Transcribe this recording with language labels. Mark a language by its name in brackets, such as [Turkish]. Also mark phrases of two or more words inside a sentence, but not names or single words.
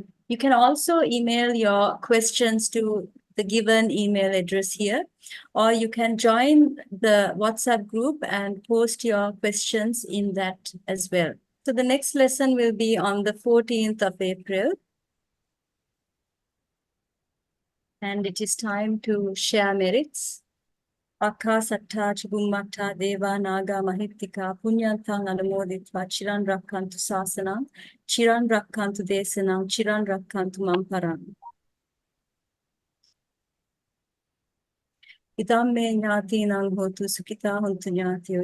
[English] You can also email your questions to the given email address here, or you can join the WhatsApp group and post your questions in that as well. So the next lesson will be on the 14th of April. And it is time to share merits. [Pali] Atthasālinī Chibummattha Deva Naga Mahittika Punyantang Anumoditva Chiran Rakkantu Sasanam Chiran Rakkantu Desanam Chiran Rakkantu Mamparam. Idam me ñātīnaṁ hotu sukita hontu ñātiyo.